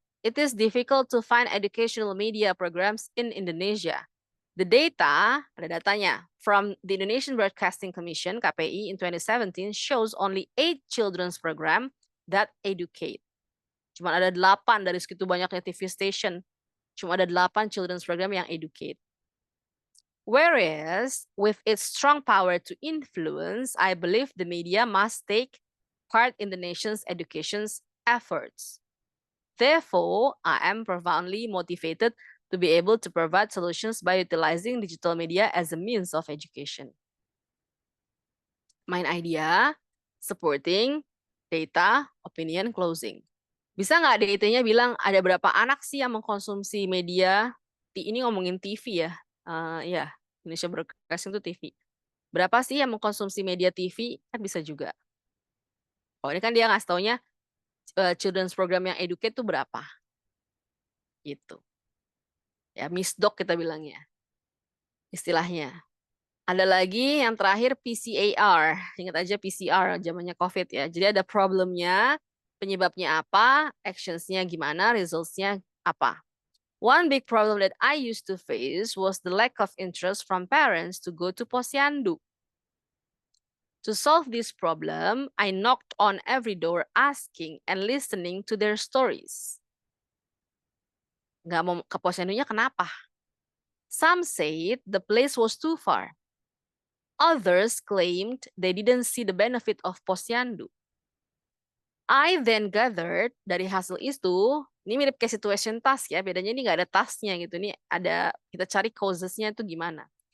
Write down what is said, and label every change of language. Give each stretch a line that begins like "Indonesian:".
English: It is difficult to find educational media programs in Indonesia. The data,
Indonesian: ada datanya,
English: from the Indonesian Broadcasting Commission, KPI, in 2017 shows only 8 children's program that educate.
Indonesian: Cuma ada 8 dari segitu banyaknya TV station. Cuma ada 8 children's program yang educate.
English: Whereas, with its strong power to influence, I believe the media must take part in the nation's education efforts. Therefore, I am profoundly motivated to be able to provide solutions by utilizing digital media as a means of education. Main idea, supporting, data, opinion, closing.
Indonesian: Bisa nggak DIT-nya bilang ada berapa anak sih yang mengkonsumsi media? Ini ngomongin TV ya. Ya, Indonesia Broadcasting itu TV. Berapa sih yang mengkonsumsi media TV? Kan bisa juga. Oh, ini kan dia ngasih taunya children's program yang educate itu berapa? Gitu. Ya, Miss Doc kita bilangnya. Istilahnya. Ada lagi yang terakhir PCAR. Ingat aja PCR zamannya COVID ya. Jadi ada problemnya, penyebabnya apa, actions-nya gimana, results-nya apa.
English: One big problem that I used to face was the lack of interest from parents to go to Posyandu. To solve this problem, I knocked on every door asking and listening to their stories.
Indonesian: Nggak mau ke Posyandunya kenapa?
English: Some said the place was too far. Others claimed they didn't see the benefit of Posyandu. I then gathered
Indonesian: dari hasil itu, ini mirip kayak situation task ya, bedanya ini nggak ada tasknya gitu, ini ada kita cari causesnya itu gimana.